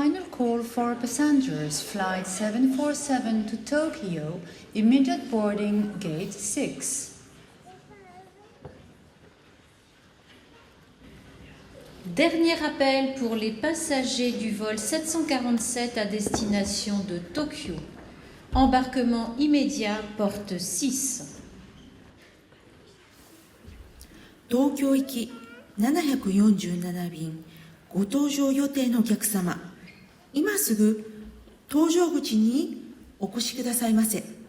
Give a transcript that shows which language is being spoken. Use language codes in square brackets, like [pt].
[en] call for passengers flight 747 to Tokyo, immediate boarding gate 6. [fr] Dernier appel pour les passagers du vol 747 à destination de Tokyo. Embarquement immédiat, porte 6. [ja] 東京行き747便ご搭乗予定のお客様、今すぐ搭乗口にお越しくださいませ。